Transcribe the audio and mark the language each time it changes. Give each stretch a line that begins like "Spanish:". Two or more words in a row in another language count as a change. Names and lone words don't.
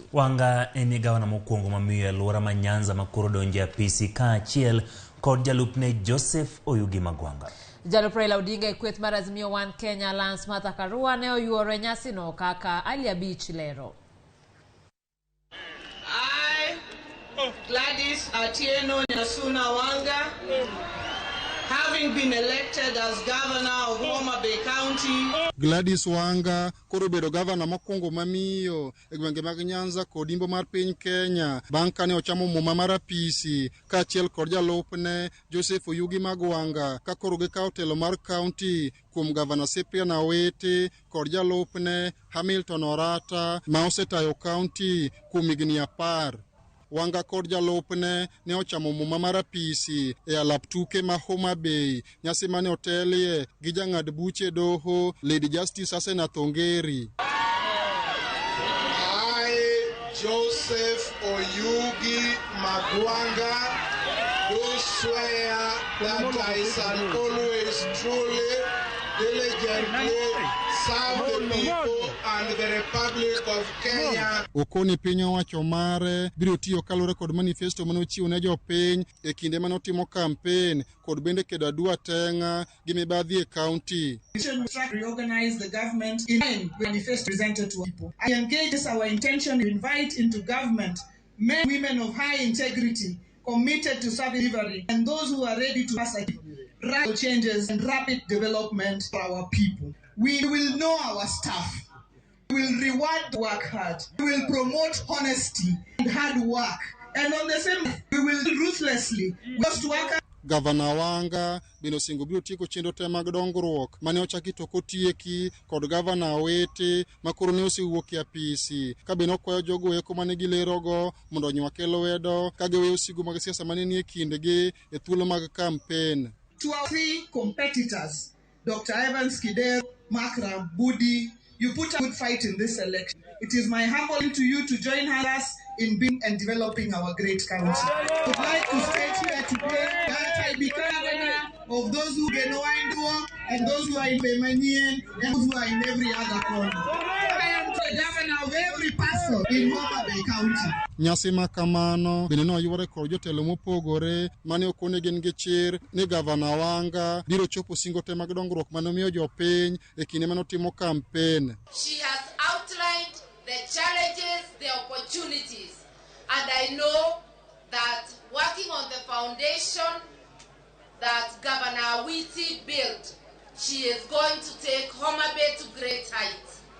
Luo (Kenya and Tanzania): Wanga en gavana mokwongo mamiyo alwora ma Nyanza makoro donjo e apisi kaachiel kod jalupne Joseph Oyugi Magwanga. Jalup Raila Odinga e kweth mar Azimio One Kenya Lance Martha Karua ne oyuoro nyasi no kaka Ali Abich lero.
English: Gladys Wanga, having been elected as governor of Homa Bay County.
Luo (Kenya and Tanzania): Gladys Wanga koro bedo gavana mokwongo mamiyo e gwenge mag Nyanza kod imbo mar piny Kenya bang' kane ochamo muma mar apisi kaachiel kod jalupne Joseph Oyugi Magwanga ka koro gikawo telo mar kaunti kuom gavana Cyprian Awiti kod jalupne Hamilton Orata ma osetayo kaunti kuom higni 10. Wanga kod jalupne ne ochamo muma mar apisi e alap tuke ma Homa Bay, nyasi mane otelie gi jang'ad buche doho Lady Justice Asena Thongeri.
English: I, Joseph Oyugi Magwanga, do swear that I shall always truly, diligently serve the people and the Republic of Kenya.
Luo (Kenya and Tanzania): Okoni piny owacho mare biro tiyo kalore kod manifesto mane ochiwo ne jopiny e kinde mane otimo campaign kod bende kedo adua tenga gi mibadhi e county.
English: We should reorganize the government in line with the manifesto presented to people. I engage as our intention to invite into government men and women of high integrity, committed to service delivery, and those who are ready to pass radical changes and rapid development for our people. We will know our staff. We will reward the work hard. We will promote honesty and hard work. And on the same, we will ruthlessly just work.
Luo (Kenya and Tanzania): Gavana Wanga bino singo biro tieko chenro te mag dongruok mane ochaki to kotieki kod gavana Awiti makoro ne osewuok e apisi ka bino okwayo jogo eko mane gilerogo mondo onywa lwedo ka giweyo sigu mag siasa mane nie kindgi e thuolo mag campaign.
English: To our three competitors, Dr. Evans Kidero, Makram, Budi, you put a good fight in this election. It is my humble to you to join us in being and developing our great country. I would like to state here today that I become governor of those who get no and those who are in Pemanian and those who are in every other corner. I am the governor of every person in Homa Bay County.
Luo (Kenya and Tanzania): Nyasi makamano bende noyuore kod jotelo mopogore mane okone gin gi chir ni gavana Wanga biro chopo singo te mag dongruok mane omiyo jopiny e kinde mane otimo campaign.
English: She has outlined the challenges, the opportunities, and I know that working on the foundation that Governor Awiti built, she is going to take Homa Bay to great heights.